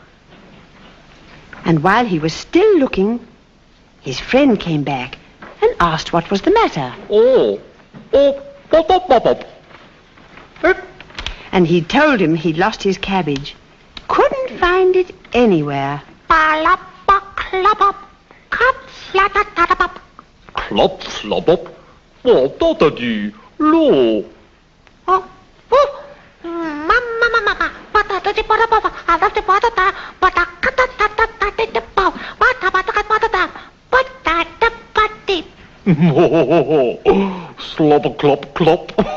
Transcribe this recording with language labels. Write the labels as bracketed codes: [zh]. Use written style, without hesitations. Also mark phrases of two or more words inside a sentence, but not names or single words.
[en] And while he was still looking, his friend came back and asked what was the matter. And he told him he'd lost his cabbage. Couldn't find it anywhere. Palapa club up. Cup flat up. Klop, flop op. Wat dat die? Lo. Oh, oh. Mama. Patata di patata. Patata patata. Patata patata. Patata patata. Patata. Slop, klop, klop.